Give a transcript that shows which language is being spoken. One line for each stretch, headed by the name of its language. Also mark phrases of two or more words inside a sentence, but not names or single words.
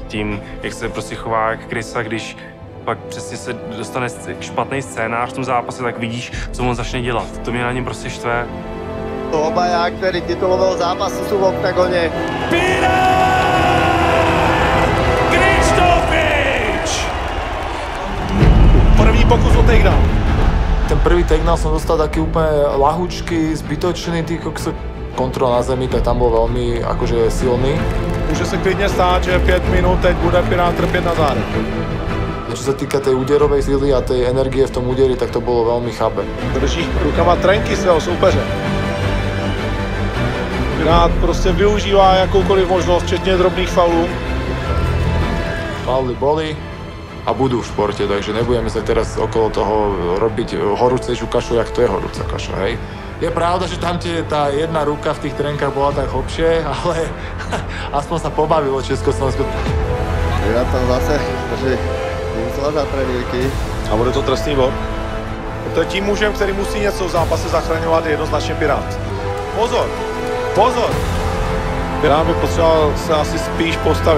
Czech: Tím, jak se prostě chová jak Krysa, když pak přesně se dostane špatný scénář v tom zápase, tak vidíš, co on začne dělat. To mě na něm prostě štve.
Slovak: Obaja aktéry titulového zápasu sú v Oktagone. Pirát! Krištofič!
Czech: První pokus o takedown.
Slovak: Ten prvý takedown som dostal taký úplne lahučký, zbytočný, kontrola na zemi, tak tam bol veľmi akože silný.
Czech: Může se klidně stát, že 5 minut teď bude Pirát trpět na zádech.
Slovak: Čo sa týka tej úderovej síly a tej energie v tom úderi, tak to bolo veľmi chabé.
Czech: Drží rukama trenky svého soupeře. Pirát prostě využívá jakoukoliv možnost, včetně drobných faulů.
Slovak: Fauly boli a budú v športe, takže nebudeme sa teraz okolo toho robiť horúcejšiu kašu, jak to je horúca kaša, hej. Je pravda, že tam tá jedna ruka v tých trenkách bola tak hlbšie, ale aspoň sa pobavilo Československo.
Czech: Pirát tam zase drží docela za trenírky. A bude to trestný bod. To je tím mužem, který musí něco v zápase zachraňovat, je jednoznačně Pirát. Pozor! Pozor! Pirát by potřeboval se asi spíš postavit.